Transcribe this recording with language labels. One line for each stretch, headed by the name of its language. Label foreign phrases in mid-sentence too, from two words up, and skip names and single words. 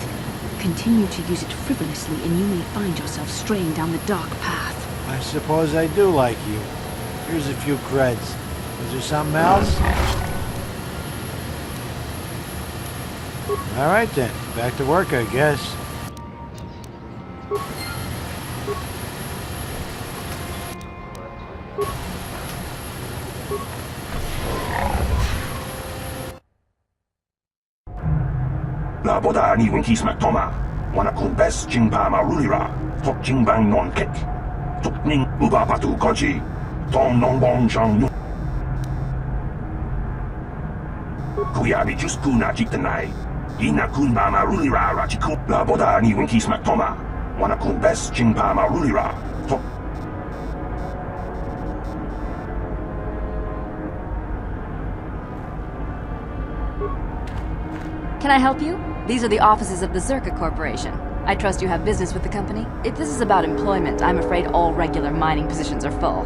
English: Continue to use it frivolously and you may find yourself straying down the dark path. I suppose I do like you. Here's a few creds. Is there something else? All right then, back to work, I guess. La boda ni winkis maktoma. Wana kun bes jingpa marulira. Tok jingbang non kek. Tok ning uba patu koji. Tom non bon jang nu. Kuyabi juskuna jiktanai. Ina kun ba marulira rachiku. La boda ni winkis maktoma. Wana kun bes jingpa marulira. Tok. Can I help you? These are the offices of the Zerka Corporation. I trust you have business with the company. If this is about employment, I'm afraid all regular mining positions are full.